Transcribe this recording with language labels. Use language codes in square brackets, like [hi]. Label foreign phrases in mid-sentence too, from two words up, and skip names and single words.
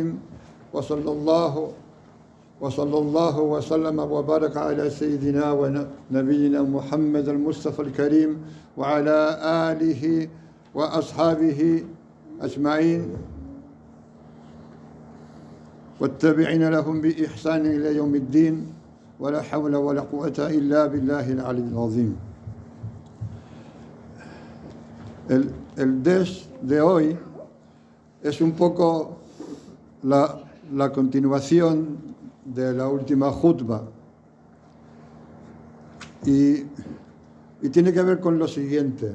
[ar] وصلى الله وسلم وبارك على سيدنا ونبينا محمد المصطفى الكريم وعلى آله وأصحابه أجمعين والتابعين لهم بإحسان إلى يوم الدين ولا حول ولا قوة إلا بالله العلي العظيم. [es] El DES de hoy es un poco la continuación de la última jutba y tiene que ver con lo siguiente.